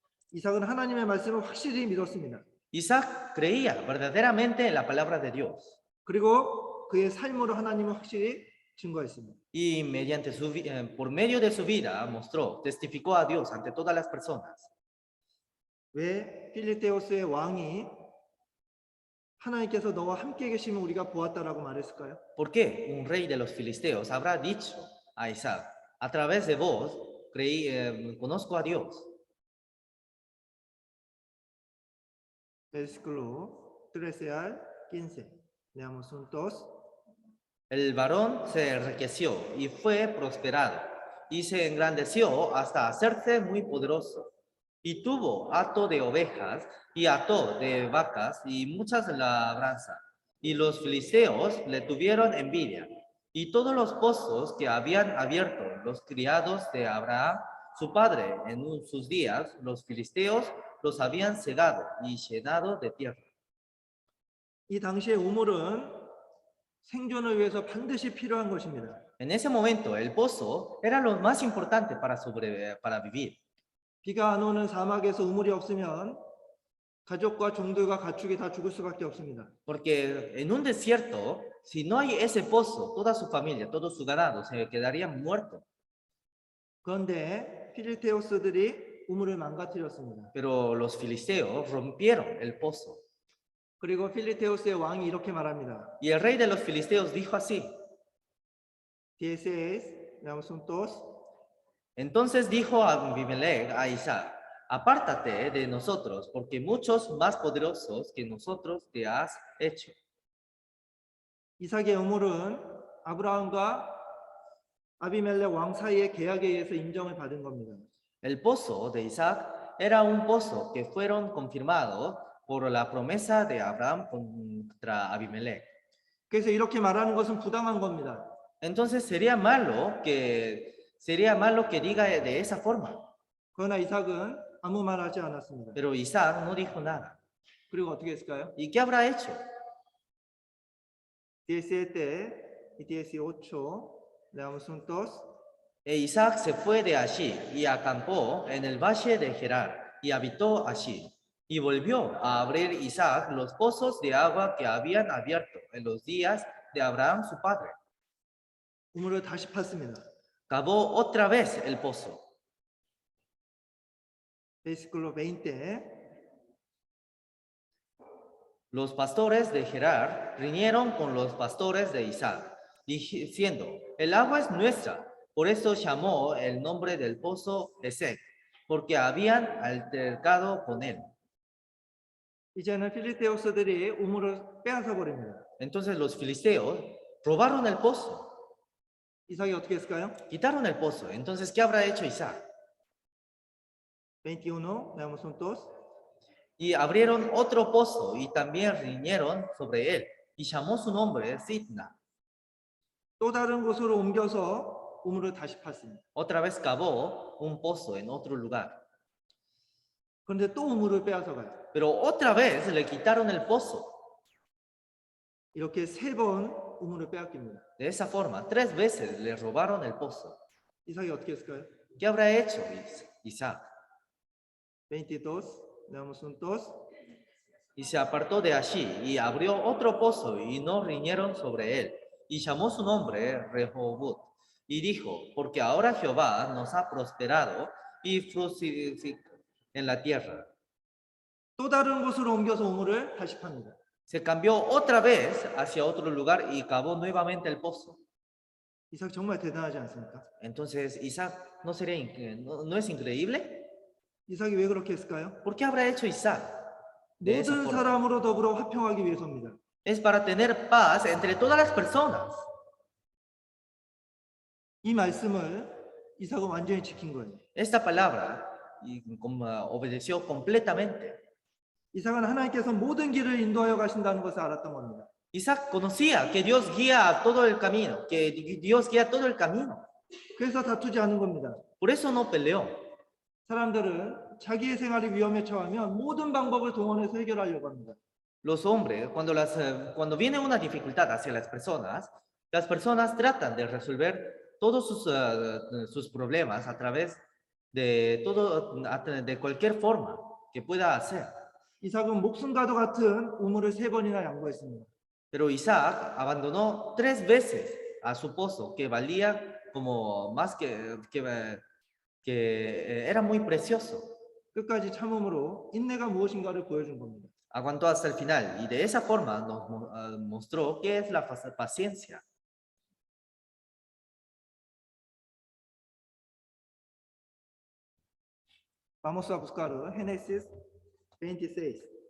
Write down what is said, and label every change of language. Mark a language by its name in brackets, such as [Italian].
[Korean] 이삭은 하나님의 말씀을 확실히 믿었습니다. [Spanish] Isaac creía verdaderamente en la palabra de Dios. [Korean] 그리고 그의 삶으로 하나님을 확실히 증거했습니다. [Spanish] Y por medio de su vida testificó a Dios ante todas las personas. [Korean] 왜 필리테오스의 왕이 하나님께서 너와 함께 계시면 우리가 보았다라고 말했을까요? [Spanish] ¿Por qué un rey de los filisteos habrá dicho a Isaac, a través de vos conozco a Dios? Versículo 13 al 15. Leamos juntos. El varón se enriqueció y fue prosperado y se engrandeció hasta hacerse muy poderoso. Y tuvo hato de ovejas y hato de vacas y muchas labranzas. Y los filisteos le tuvieron envidia. Y todos los pozos que habían abierto los criados de Abraham, su padre, en sus días, los filisteos los habían cegado y llenado de tierra. [Korean] 이 당시의 우물은 생존을 위해서 반드시 필요한 것입니다. [Spanish] En ese momento, el pozo era lo más importante para vivir. [Korean] 비가 안 오는 사막에서 우물이 없으면 가족과 종들과 가축이 다 죽을 수밖에 없습니다. [Spanish] Porque en un desierto, si no hay ese pozo, toda su familia, todo su ganado se quedarían muertos. [Korean] 그런데 필리테우스들이 우물을 망가뜨렸습니다. [Spanish] Pero los filisteos rompieron el pozo. [Korean] 그리고 필리테우스의 왕이 이렇게 말합니다. [Spanish] Y el rey de los filisteos dijo así. 16, veamos juntos. Entonces dijo Abimelech a Isaac, apártate de nosotros, porque muchos más poderosos que nosotros te has hecho. [Korean] 이삭의 우물은 아브라함과 아비멜렉 왕 사이의 계약에 의해서 인정을 받은 겁니다. [Spanish] El pozo de Isaac era un pozo que fueron confirmados por la promesa de Abraham contra Abimelech. [Korean] 그래서 이렇게 말하는 것은 부당한 겁니다. [Spanish] Entonces sería malo que diga de esa forma. [Korean] 그러나 이삭은 아무 말 하지 않았습니다. [Spanish] Pero Isaac no dijo nada. [Korean] 그리고 어떻게 했을까요? [Spanish] ¿Y qué habrá hecho? 17, 18, leamos juntos. E Isaac se fue de allí y acampó en el valle de Gerar y habitó allí. Y volvió a abrir Isaac los pozos de agua que habían abierto en los días de Abraham su padre. [Korean] 우물을 다시 팠습니다. [Spanish] Cavó otra vez el pozo. 베이스클로 20. Los pastores de Gerar riñeron con los pastores de Isaac, diciendo, el agua es nuestra. Por eso llamó el nombre del pozo Esek, porque habían altercado con él. [Korean] 이제는 필리테우스들이 우물을 빼앗아 버립니다. [Spanish] Entonces los filisteos robaron el pozo, [Korean] 이삭이 어떻게 했을까요? [Spanish] quitaron el pozo. Entonces, ¿qué habrá hecho Isaac? 21, veamos juntos. Y abrieron otro pozo y también riñeron sobre él, y llamó su nombre Sitna. [Korean] 또 다른 곳으로 옮겨서 우물을 다시 팠습니다. [Spanish] Otra vez cavó un pozo en otro lugar. [Korean] 그런데 또 우물을 빼앗아 가요. [Spanish] Pero otra vez le quitaron el pozo. [Korean] 이렇게 3번 우물을 빼앗깁니다. [Spanish] De esa forma, 3 veces le robaron el pozo. [Korean] 이삭이 어떻게 했을까요? [Spanish] ¿Qué habrá hecho Isaac? 22, veamos juntos. Y se apartó de allí y abrió otro pozo y no riñeron sobre él. Y llamó su nombre Rehobot. Y dijo, porque ahora Jehová nos ha prosperado y fructificado en la tierra. [Korean] 또 다른 곳으로 옮겨서 우물을 다시 팝니다. [Spanish] Se cambió otra vez hacia otro lugar y cavó nuevamente el pozo. [Korean] 이삭 정말 대단하지 않습니까? [Spanish] Entonces, Isaac, ¿no es increíble? [Korean] 이삭이 왜 그렇게 했을까요? [Spanish] ¿Por qué habrá hecho Isaac de esa [Korean] 모든 [Spanish] forma? [Korean] 사람으로 더불어 화평하기 위해서입니다. [Spanish] Es para tener paz entre todas las personas. [Korean] 이 말씀을 이삭은 완전히 지킨 거예요. [Spanish] Esta palabra obedeció completamente. [Korean] 이삭은 하나님께서 모든 길을 인도하여 가신다는 것을 알았던 겁니다. [Spanish] Isaac conocía que Dios guía todo el camino, que Dios guía todo el camino. [Korean] 그래서 다투지 않은 겁니다. [Spanish] Por eso no peleó. [Korean] 사람들은 자기의 생활이 위험에 처하면 모든 방법을 동원해서 해결하려고 합니다. [Spanish] Los hombres, cuando viene una dificultad hacia las personas tratan de resolver todos sus problemas a través de cualquier forma que pueda hacer. [Korean] 이삭은 목숨과도 같은 우물을 3번이나 양보했습니다. [Spanish] Pero Isaac abandonó 3 veces a su pozo que valía como más que era muy precioso. [Korean] 끝까지 참음으로 인내가 무엇인가를 보여준 겁니다. [Spanish] Aguantó hasta el final y de esa forma nos mostró qué es la paciencia. Vamos a buscar Génesis 26.